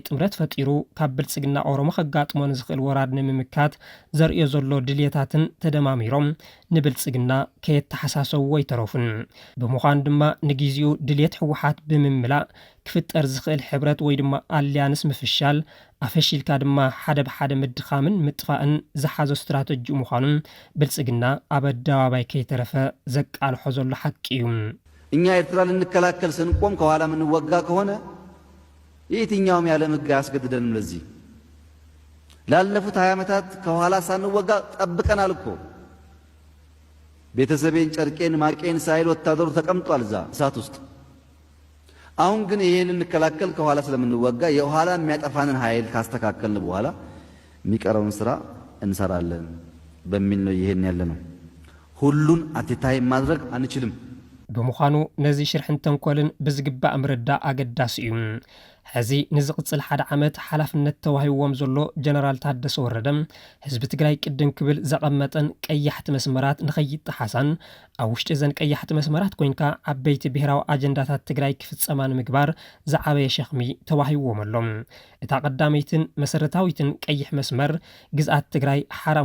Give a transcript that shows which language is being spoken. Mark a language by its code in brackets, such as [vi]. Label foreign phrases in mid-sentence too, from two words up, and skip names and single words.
[ti] ጥምረት ፈጢሩ ካብ ብልጽግና ኦሮሞ ከጋጥሞ ንዝኽእል ወራድ ንምምካት ዘርእዮ ዘሎ ድልየታትን ተደማሚሮም ንብልጽግና ከየተሓሳሰብዎ ይተረፉን ብምዃኑ ድማ ንግዚኡ ድልየት ሕወሓት ብምምላእ ክፍጠር ዝኽእል ሕብረት ወይ ድማ ኣልያንስ ምፍሻል ኣፈሺልካ ድማ ሓደ ብሓደ ምድኻምን ምጥፋእን ዝሓዘ ስትራቴጂ ምዃኑን ብልጽግና ኣብ ኣደባባይ ከይተረፈ ዘቃልሖ ዘሎ ሓቂ እዩ [am] እኛ ኤርትራ ልንከላከል ስንቆም ከኋላ ምንወጋ ከሆነ የትኛውም ያለም ሕግ አያስገድደንም ለዚህ ላለፉት 20 ዓመታት ከኋላ ሳንወጋ ጠብቀናል እኮ ቤተሰቤን ጨርቄን ማቄን ሳይል ወታደሩ ተቀምጧል እዛ እሳት ውስጥ አሁን ግን ይሄን እንከላከል ከኋላ ስለምንወጋ የኋላ የሚያጠፋንን ኃይል ካስተካከልን በኋላ የሚቀረውን ስራ እንሰራለን በሚል ነው ይሄን ያለነው ሁሉን አትታይ ማድረግ አንችልም [ti] ብምዃኑ ነዚ ሽርሕን ተንኮልን ብዝግባእ ምርዳእ ኣገዳሲ እዩ ሕዚ ንዝቕጽል ሓደ ዓመት ሓላፍነት ተዋሂብዎም ዘሎ ጀነራል ታደሰ ወረደ ህዝቢ ትግራይ ቅድም ክብል ዘቐመጠን ቀያሕቲ መስመራት ንኸይጥሓሳን ኣብ ውሽጢ ዘን ቀያሕቲ መስመራት ኮይንካ ዓበይቲ ብሄራዊ ኣጀንዳታት ትግራይ ክፍጸማ ንምግባር ዝዓበየ ሸኽሚ ተዋሂብዎም ኣሎም እታ ቀዳመይትን መሰረታዊትን ቀይሕ መስመር ግዝኣት ትግራይ ሓራ